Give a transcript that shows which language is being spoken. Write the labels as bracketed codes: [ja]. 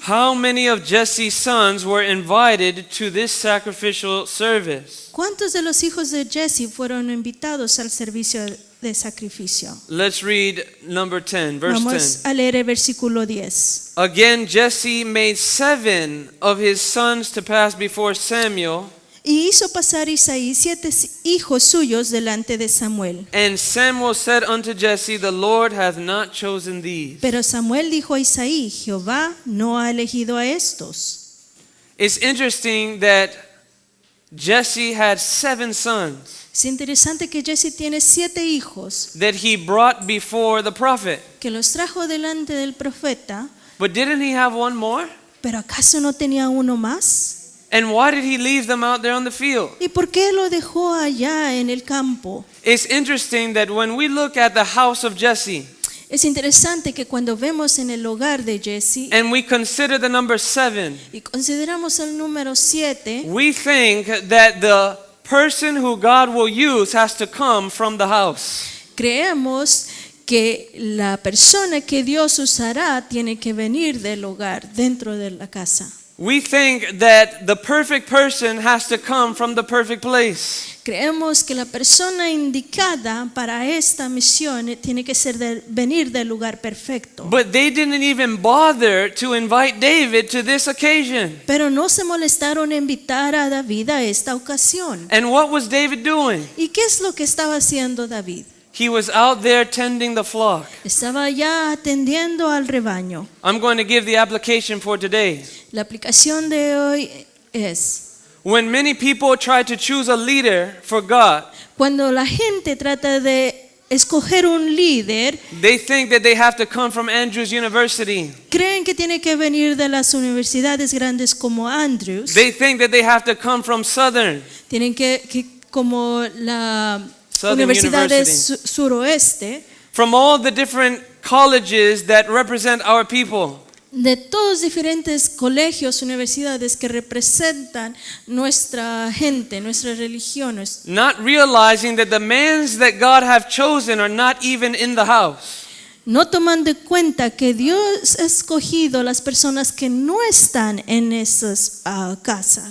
[en] How many of Jesse's sons were invited to this sacrificial service? [es] ¿Cuántos de los hijos de Jesse fueron invitados al servicio de sacrificio? [en] Let's read number 10, verse [es] Vamos [en] 10. [es] a leer el versículo 10. [en] Again, Jesse made 7 of his sons to pass before Samuel, [es] Y hizo pasar Isaí 7 hijos suyos delante de Samuel. [en] and Samuel said unto Jesse, The Lord hath not chosen these. [es] Pero Samuel dijo a Isaí, Jehová no ha elegido a estos. [en] It's interesting that Jesse had 7 sons [es] Es interesante que Jesse tiene 7 hijos [en] that he brought before the prophet. [es] que los trajo delante del profeta, [en] But didn't he have one more? [es] pero ¿acaso no tenía uno más? [en] And why did he leave them out there on the field? [es] ¿Y por qué lo dejó allá en el campo? [en] It's interesting that when we look at the house of Jesse [es] Es interesante que cuando vemos en el hogar de Jesse [en] and we consider the number 7, [es] y consideramos el número 7, [en] we think that the person who God will use has to come from the house. [es] creemos que la persona que Dios usará tiene que venir del hogar, dentro de la casa. [en] We think that the perfect person has to come from the perfect place. [es] Creemos que la persona indicada para esta misión tiene que venir del lugar perfecto. [en] But they didn't even bother to invite David to this occasion. [es] Pero no se molestaron en invitar a David a esta ocasión. [en] And what was David doing? [es] ¿Y qué es lo que estaba haciendo David? [en] He was out there tending the flock. [es] Estaba ya atendiendo al rebaño. [en] I'm going to give the application for today. [es] La aplicación de hoy es: [en] When many people try to choose a leader for God, [es] cuando la gente trata de escoger un líder, [en] they think that they have to come from Andrews University. [es] creen que tiene que venir de las universidades grandes como Andrews. [en] They think that they have to come from Southern. [es] Tienen que como la [en] Southern [es] Universidad de [en] University. [es] Suroeste, [en] From all the different colleges that represent our people. [es] de todos diferentes colegios, universidades que representan nuestra gente, nuestra religión. [en] Not realizing that the men that God have chosen are not even in the house. [es] No tomando en cuenta que Dios ha escogido las personas que no están en esas casas.